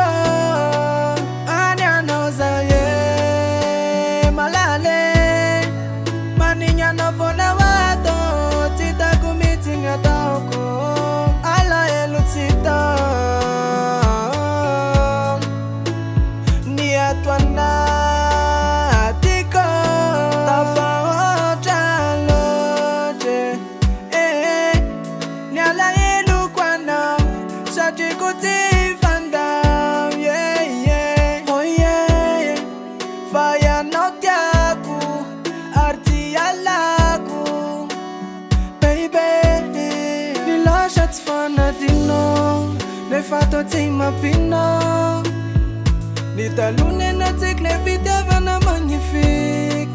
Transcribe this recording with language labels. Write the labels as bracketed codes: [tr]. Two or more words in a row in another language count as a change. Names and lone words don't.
[mg] Any anao zaye malale manignana vona wato titako mitigna taoko alahelo tsy tao ni ato anatiko. Tafahoatra loatra ni alahelo anao satria ko tsy fandao. [en] Yeah, yeah. Oh yeah. [mg] Fa ianao tiako ary tsy alako baby. Nilasha tsy fanadino nefa atao tsy mampino. Nitalonena tsiky le fitiavana magnifique.